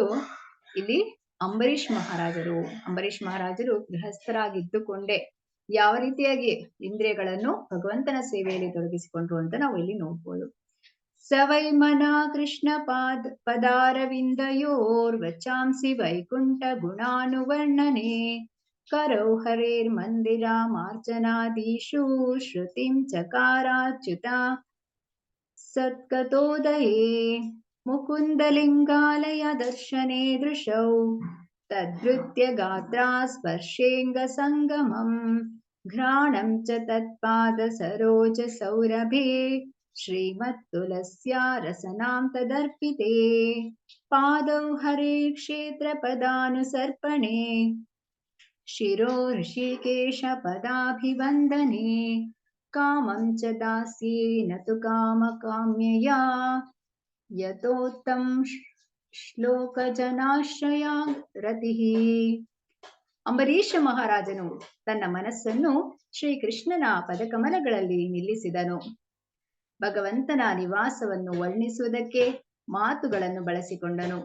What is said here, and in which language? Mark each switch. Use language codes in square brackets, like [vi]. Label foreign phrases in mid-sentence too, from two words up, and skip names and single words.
[kn] ಇಲ್ಲಿ ಅಂಬರೀಷ್ ಮಹಾರಾಜರು ಗೃಹಸ್ಥರಾಗಿದ್ದುಕೊಂಡೇ ಯಾವ ರೀತಿಯಾಗಿ ಇಂದ್ರಿಯಗಳನ್ನು ಭಗವಂತನ ಸೇವೆಯಲ್ಲಿ ತೊಡಗಿಸಿಕೊಂಡ್ರು ಅಂತ ನಾವು ಇಲ್ಲಿ ನೋಡ್ಬೋದು. [sa] ಸವೈ ಮನ ಕೃಷ್ಣ ಪದಾರವಿಂದಯೋರ್ವಚಾಂಸಿ ವೈಕುಂಠ ಗುಣಾನುವರ್ಣನೆ ಕರೌ ಹರೇರ್ ಮಂದಿರ ಮಾರ್ಜನಾದೀಶು ಶ್ರುತಿಂ ಚಕಾರಾಚ್ಯುತ ಸತ್ಕತೋದಯೇ ಮುಕುಂದಲಿಂಗಾಲಯ ದರ್ಶನೆ ದೃಶೌ ತದ್ಧೃತ್ಯ ಗಾತ್ರ ಸ್ಪರ್ಶೇಂಗ ಸಂಗಮಂ ಘ್ರಾಣಂ ಚ ತತ್ಪಾದ ಸರೋಜ ಸೌರಭೇ ಶ್ರೀಮತ್ತುಲಸ್ಯ ರಸನಾಂ ತದರ್ಪಿತೆ ಪಾದೌ ಹರೇ ಕ್ಷೇತ್ರ ಪದಾನುಸರ್ಪಣೆ ಶಿರೋ ಋಷಿಕೇಶ ಪದಾಭಿವಂದನೆ ಕಾಮಂ ಚ ದಾಸ್ಯೇ ನತು ಕಾಮ ಕಾಮ್ಯಯಾ ಯತೋತ್ತಂ ಶ್ಲೋಕ ಜನಾಶ್ರಯ ರತಿಃ. [kn] ಅಂಬರೀಷ ಮಹಾರಾಜನು ತನ್ನ ಮನಸ್ಸನ್ನು ಶ್ರೀಕೃಷ್ಣನ ಪದಕಮಲಗಳಲ್ಲಿ ನಿಲ್ಲಿಸಿದನು. ಭಗವಂತನ ನಿವಾಸವನ್ನು ವರ್ಣಿಸುವುದಕ್ಕೆ ಮಾತುಗಳನ್ನು ಬಳಸಿಕೊಂಡನು.